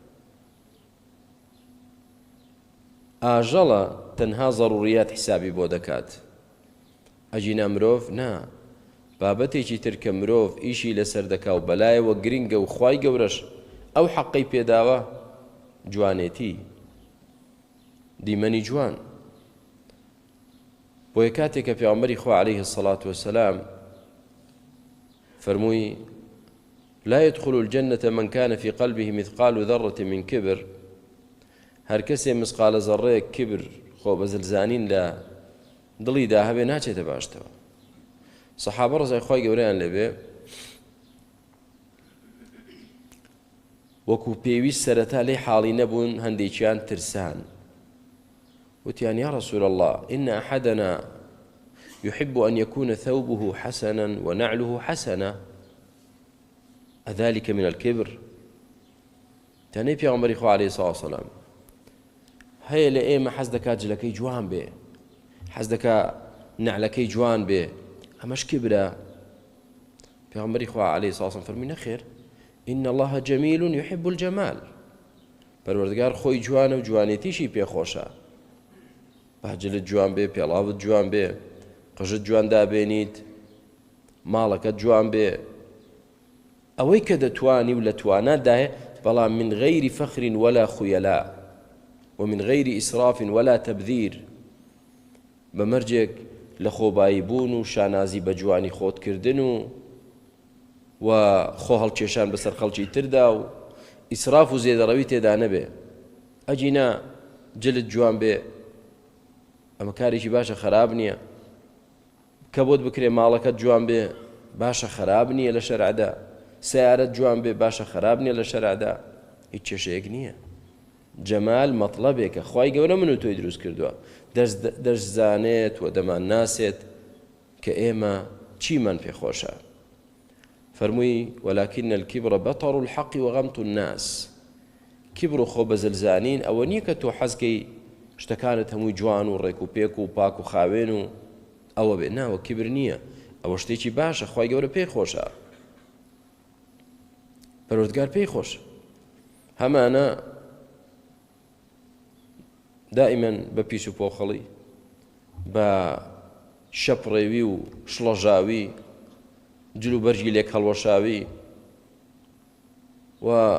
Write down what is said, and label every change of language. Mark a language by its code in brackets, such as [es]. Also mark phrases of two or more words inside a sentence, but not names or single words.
[ckb] ئاژەڵە تەنها ضروريات حسابی بۆ دەکات ئەجینا مرۆڤ نا بابەتێکی تر کە مرۆڤ ئیشی لەسەر دەکا و بەلایەوە گرنگە و خوای گەورەش ئەو حەقەی پێداوە جوانێتی دیمەنی جوان بۆیە کاتێک کە پێغەمبەری خوا [ar] عەلەیهی السەڵات وەسەلام [ckb] فەرمووی [ar] لا يدخل الجنة من كان في قلبه مثقال ذرة من كبر [ckb] هەر کەسێ مسقالە زەڕەیەک کبر خۆ بەزلزانین لە دڵیدا هەبێ ناچێتە باشتەوە سەحابە ڕزای خوای گەورەیان لەبێ وەکو پێویست سەرەتا لێ حاڵی نەبوون هەندێکیان ترسان وتیان [ar] يا رسول الله إن أحدنا يحب أن يكون ثوبه حسنا ونعله حسنا أذلك من الكبر [ckb] تاني پێغەمبەری خوا [ar] عليه الصلاة والسلام [ckb] هەیە لە ئێمە حەز دەکات جلەکەی جوان بێ حەز دەکات نعلەکەی جوان بێ ئەمەش کبرە پێغەمبەری خوا [ar] عليه الصلاة والسلام [ckb] فەرمووی نەخێر [ar] إن الله جميل يحب الجمال [ckb] پەروەردگار خۆی جوانە و جوانێتیشی پێخۆشە باجلت جوان بێ پێڵاوت جوان بێ قژت جوان دابێنیت ماڵەکەت جوان بێ ئەوەی کە دەتوانی و لە توانادایە بەڵام [ar] من غير فخر ولا خيلاء ومن غير إسراف ولا تبذير [ckb] بمرجك لخۆبایی بوون و شانازی بە جوانی خۆتکردن و خۆ هەڵکێشان بەسەر خەڵکی تردا و ئیسراف و زێدەڕەوی تێدا نەبێ ئەجینا جلت جوان بێ ئەمە کارێکی باشە خەراب نییە کە بۆت بکرێ ماڵەکەت جوان بێ باشە خەراب نییە لە شەرعدا سیارەت جوان بێ باشە خەراب نییە لە شەرعدا هیچ کێشەیەک نییە جەمال مەطلەبێکە خوای گەورە من و تۆی دروست کردووە دەشزانێت و دەمان ناسێت کە ئێمە چیمان پێخۆشە فەرمووی [ar] ولكن الكبر بطر الحق وغمط الناس [ckb] کبر و خۆ بەزلزانین ئەوە نییە کە تۆ حەزکەی شتەکانت هەمووی جوان و ڕێک و پێک و پاک و خاوێن و ئەوە بێ ناوە کبر نییە ئەوە شتێکی باشە خوای گەورە پێی خۆشە پەروەردگار پێی خۆشە هەمانە دائما بە پیس و پۆخەڵی بە شەپڕێوی و شڵەژاوی جلو بەرجی لێک هەڵوەشاوی و